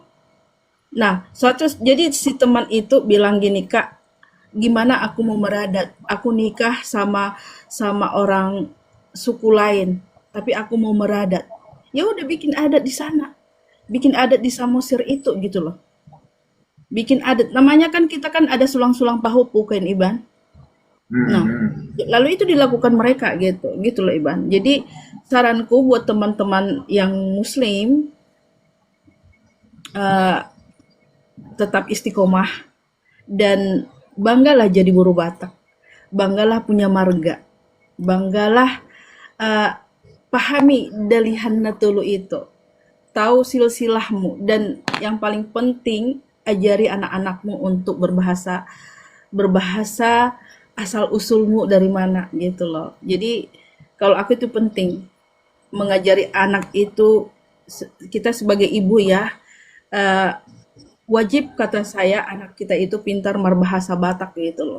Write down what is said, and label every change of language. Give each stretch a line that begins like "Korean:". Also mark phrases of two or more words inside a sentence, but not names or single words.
Indonesian: Nah, jadi si teman itu bilang gini, Kak, gimana aku mau meradat? Aku nikah sama orang suku lain, tapi aku mau meradat. Ya udah bikin adat di sana. Bikin adat di Samosir itu gitu loh. Bikin adat. Namanya kan kita kan ada sulang-sulang pahupu kan Iban. Nah, lalu itu dilakukan mereka gitu. Gitu loh Iban. Jadi saranku buat teman-teman yang muslim eh, tetap istiqomah dan banggalah jadi buruh Batak. Banggalah punya marga. Banggalah eh, pahami dalihan tulu itu. Tahu silsilahmu dan yang paling penting ajari anak-anakmu untuk berbahasa asal usulmu dari mana gitu loh. Jadi kalau aku itu penting mengajari anak itu kita sebagai ibu ya eh, wajib kata saya anak kita itu pintar berbahasa Batak gitu loh.